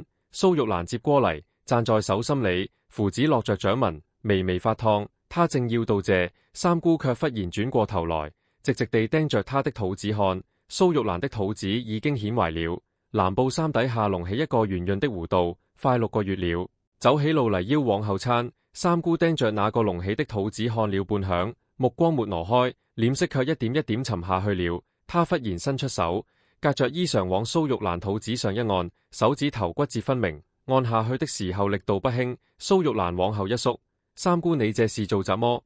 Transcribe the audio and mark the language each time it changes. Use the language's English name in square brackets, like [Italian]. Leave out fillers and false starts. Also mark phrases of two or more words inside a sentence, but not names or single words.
[Chinese] 蘇玉蘭接過嚟，攢在手心裏，符紙落着掌紋，微微發燙。他他正要道謝，三姑卻忽然轉過頭來，直直地盯着他的肚子看。蘇玉蘭的肚子已經顯懷了，藍布衫底下隆起一個圓潤的弧度，快6個月了。走起路嚟腰往後撐，三姑盯着那個隆起的肚子看了半晌，目光沒挪開，臉色卻一點一點沉下去了。他忽然伸出手，隔着衣裳往蘇玉蘭肚子上一按，手指頭骨節分明，按下去的時候力度不輕。蘇玉蘭往後一縮，三姑你這是做什麼？